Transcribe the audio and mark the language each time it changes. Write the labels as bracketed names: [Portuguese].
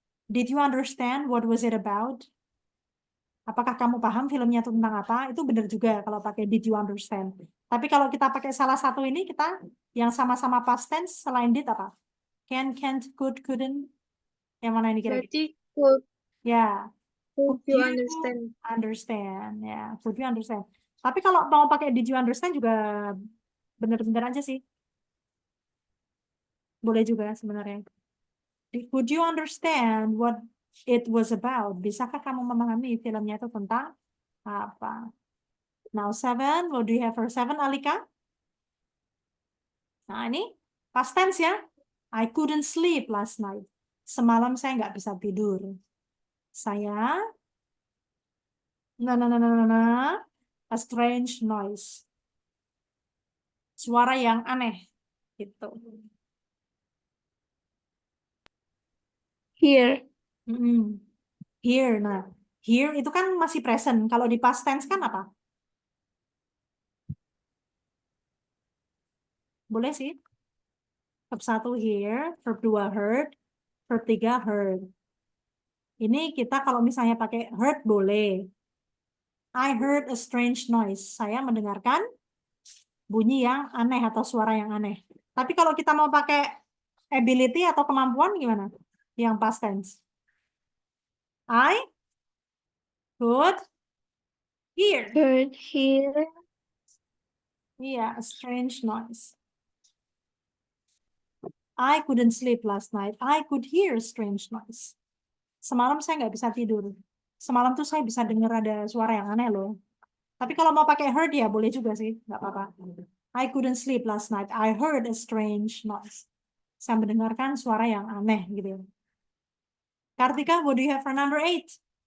[English] Did you understand what was it about? [Indonesian] Apakah kamu paham filmnya itu tentang apa? Itu benar juga kalau pakai [English] did you understand. [Indonesian] Tapi kalau kita pakai salah satu ini, kita yang sama-sama past tense selain did apa? [English] Can, can't, could, couldn't. [Indonesian] Yang mana ini kira-kira? Berarti could Ya, [English] you you understand? understand. [Indonesian] Ya, [English] could you understand. [Indonesian] Tapi kalau mau pakai [English] did you understand [Indonesian] juga benar-benar aja sih. Boleh juga sebenarnya. [English] Could you understand what it was about? [Indonesian] Bisakah kamu memahami filmnya itu tentang apa? [English] Now 7, what do you have for 7, Alika? [Indonesian] Nah ini [English] past tense ya. I couldn't sleep last night. [Indonesian] Semalam saya nggak bisa tidur. Saya, [English] a strange noise. [Indonesian] Suara yang aneh. Gitu. [English] Here. Here, nah. [Indonesian] Here itu kan masih present. Kalau di past tense kan apa? Boleh sih. [English] Verb 1 here, verb 2 heard, verb 3 heard. [Indonesian] Ini kita kalau misalnya pakai heard boleh. [English] I heard a strange noise. [Indonesian] Saya mendengarkan bunyi yang aneh atau suara yang aneh. Tapi kalau kita mau pakai ability atau kemampuan gimana? Yang past tense. [English] I could hear. Could hear. [Indonesian] Iya, [English] a strange noise. I couldn't sleep last night. I could hear a strange noise. [Indonesian] Semalam saya nggak bisa tidur. Semalam tuh saya bisa dengar ada suara yang aneh loh. Tapi kalau mau pakai heard ya boleh juga sih, nggak apa-apa. [English] I couldn't sleep last night. I heard a strange noise. [Indonesian] Saya mendengarkan suara yang aneh gitu. [English] Kartika, what do you have for number 8?